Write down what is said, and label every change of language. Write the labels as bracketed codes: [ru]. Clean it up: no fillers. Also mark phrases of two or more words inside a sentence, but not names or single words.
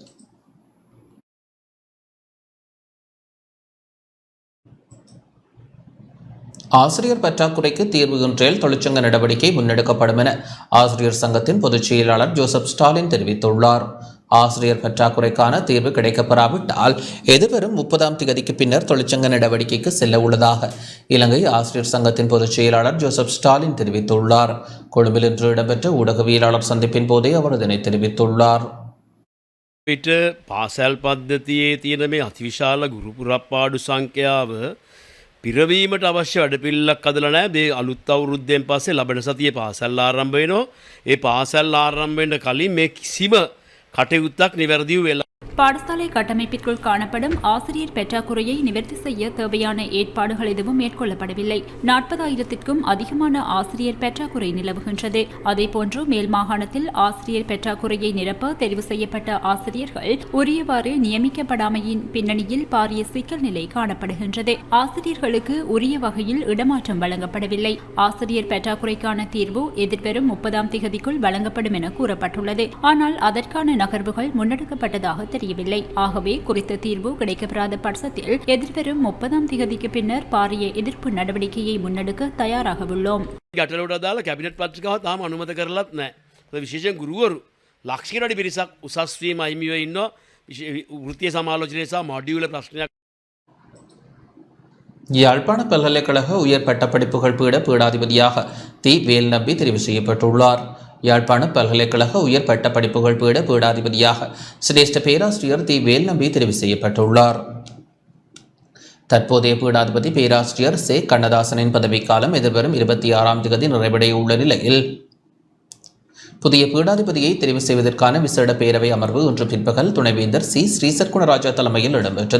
[ta] ஆசிரியர் பற்றாக்குறைக்கு தீர்வு ஒன்றில் தொழிற்சங்க நடவடிக்கை முன்னெடுக்கப்படும் என ஆசிரியர் சங்கத்தின் பொதுச் செயலாளர் ஜோசப் ஸ்டாலின் தெரிவித்துள்ளார். ஆசிரியர் பற்றாக்குறைக்கான தீர்வு கிடைக்கப்பெறாவிட்டால் எதிர்வரும் 30ஆம் தேதிக்கு பின்னர் தொழிற்சங்க நடவடிக்கைக்கு செல்ல உள்ளதாக இலங்கை ஆசிரியர் சங்கத்தின் பொதுச் செயலாளர் ஜோசப் ஸ்டாலின் தெரிவித்துள்ளார். கொழும்பில் இன்று இடம்பெற்ற ஊடகவியலாளர் சந்திப்பின் போதே அவர் இதனை தெரிவித்துள்ளார். [si] පිට පාසැල් පද්ධතියේ තියෙන මේ අතිවිශාල ගුරු පුරප්පාඩු සංඛ්‍යාව පිරවීමට අවශ්‍ය වැඩපිළිවෙලක් අදලා නැහැ. මේ අලුත් අවුරුද්දෙන් පස්සේ ලබන සතියේ පාසල් ආරම්භ වෙනවා. ඒ පාසල් ආරම්භ වෙන්න කලින් මේ කිසිම කටයුත්තක් නිවැරදිව වෙලා [ta] பாடசாலை கட்டமைப்பிற்குள் காணப்படும் ஆசிரியர் பற்றாக்குறையை நிவர்த்தி செய்ய தேவையான ஏற்பாடுகள் எதுவும் மேற்கொள்ளப்படவில்லை. 40,000க்கும் அதிகமான ஆசிரியர் பற்றாக்குறை நிலவுகின்றது. அதேபோன்று மேல் மாகாணத்தில் ஆசிரியர் பற்றாக்குறையை நிரப்ப தெரிவு செய்யப்பட்ட ஆசிரியர்கள் உரியவாறு நியமிக்கப்படாமையின் பின்னணியில் பாரிய சிக்கல் நிலை காணப்படுகின்றது. ஆசிரியர்களுக்கு உரிய வகையில் இடமாற்றம் வழங்கப்படவில்லை. ஆசிரியர் பற்றாக்குறைக்கான தீர்வு எதிர்வரும் 30ஆம் தேதிக்குள் வழங்கப்படும் என கூறப்பட்டுள்ளது. ஆனால் அதற்கான நகர்வுகள் முன்னெடுக்கப்பட்டதாக தெரியவில்லை. ஆகவே குறித்த தீர்வு கிடைக்கப்பெறாத பட்சத்தில் எதிர்வரும் 30ஆம் தேதிக்கு பின்னர் பாரிய எதிர்ப்பு நடவடிக்கையை முன்னெடுக்க தயாராக உள்ளோம். [si] ගැටලුවට අදාළ කැබිනට් පත්‍රිකාව තාම අනුමත කරලත් නැහැ. විශේෂයෙන් ගුරුවරු ලක්ෂකරඩි පිරිසක් උසස්වීම අහිමිව ඉන්න වෘතිය සමාලෝචනය සහ මඩියුල ප්‍රශ්නයක්. [ta] யாழ்ப்பாண பல்கலைக்கழக உயர் பட்டப்படிப்புகள் பீட பீடாதிபதியாக தி வேல்நம்பி தெரிவு செய்யப்பட்டுள்ளார். யாழ்ப்பாண பல்கலைக்கழக உயர் பட்டப்படிப்புகள் பீட பீடாதிபதியாக சிரேஷ்ட பேராசிரியர் தி வேல்நம்பி தெரிவு செய்யப்பட்டுள்ளார். தற்போதைய பீடாதிபதி பேராசிரியர் சே கண்ணதாசனின் பதவிக்காலம் எதிர்வரும் 26ஆம் தேதி நிறைவடைய உள்ள நிலையில் புதிய பீடாதிபதியை தெரிவு செய்வதற்கான விசேட பேரவை அமர்வு இன்று பிற்பகல் துணைவேந்தர் சி ஸ்ரீசர்குணராஜா தலைமையில் இடம்பெற்றது.